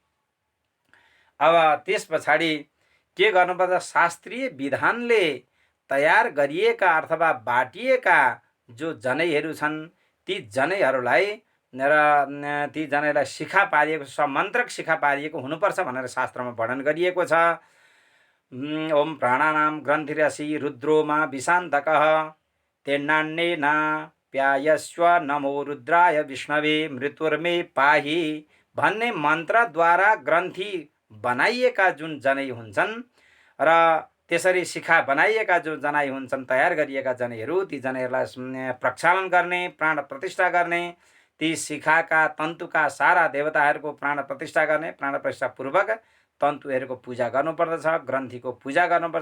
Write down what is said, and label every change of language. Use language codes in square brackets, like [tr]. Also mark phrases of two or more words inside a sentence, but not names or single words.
[ne] अब त्यस पछाडि के गर्नुपर्छ, शास्त्रीय विधानले तयार गरिएका अथवा बाटिएका जो जनैहरू छन् ती जनैहरूलाई र ती जनैलाई शिखा पारिएको, समन्त्रक शिखा पारिएको हुनुपर्छ भनेर शास्त्रमा वर्णन गरिएको छ। [sa] ओम प्राणानाम ग्रन्थिरसी रुद्रोमा विशान्तकः तेन्नान्नेन प्यायस्व नमो रुद्राय विष्णवे मृत्युर्मे पाहि भन्ने [ne] मन्त्रद्वारा ग्रन्थि बनाइएका जुन जनै हुन्छन् र त्यसरी शिखा बनाइएका जो जनै हुन्छन्, तयार गरिएका जनैहरू, ती जनैहरूलाई प्रक्षालन गर्ने, प्राण प्रतिष्ठा गर्ने, ती शिखाका तन्तुका सारा देवताहरूको प्राण प्रतिष्ठा गर्ने, प्राण प्रतिष्ठा पूर्वक तन्तुहरूको पूजा गर्नुपर्दछ, ग्रन्थीको पूजा गर्नुपर्छ।